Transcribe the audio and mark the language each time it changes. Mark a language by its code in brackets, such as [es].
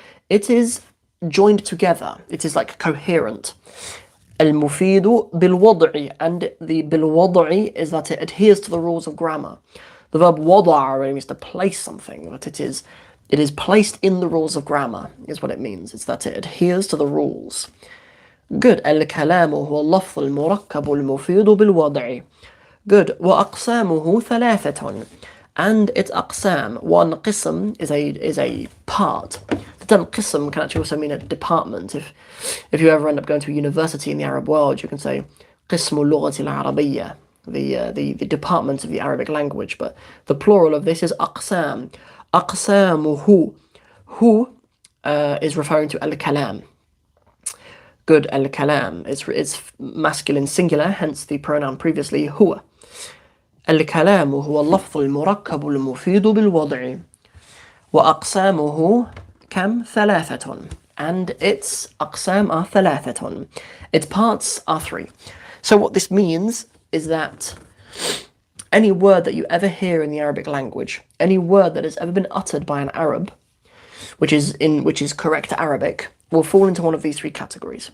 [en] It is joined together. It is like coherent. Al-mufidu bil-wad'i, and the bil-wad'i is that it adheres to the rules of grammar. The verb wada'a means to place something, but it is placed in the rules of grammar, is what it means. It's that it adheres to the rules. Good. [ar] الكلام هو اللفظ المركب المفيد بالوضع. [en] Good. [ar] وأقسامه ثلاثة. [en] And its أقسام. One قسم is a part. The term قسم can actually also mean a department. If you ever end up going to a university in the Arab world, you can say [ar] قسم اللغة العربية, [en] the department of the Arabic language. But the plural of this is أقسام. [ar] أقسامه. [en] Who is referring to al-kalam. Good. Al-kalam. It's masculine singular, hence the pronoun previously huwa. [ar] الكلام هو اللفظ المركب المفيد بالوضع. وأقسامه كم ثلاثة. [en] And its أقسام are ثلاثة. Its parts are three. So what this means is that any word that you ever hear in the Arabic language, any word that has ever been uttered by an Arab, which is correct Arabic, will fall into one of these three categories.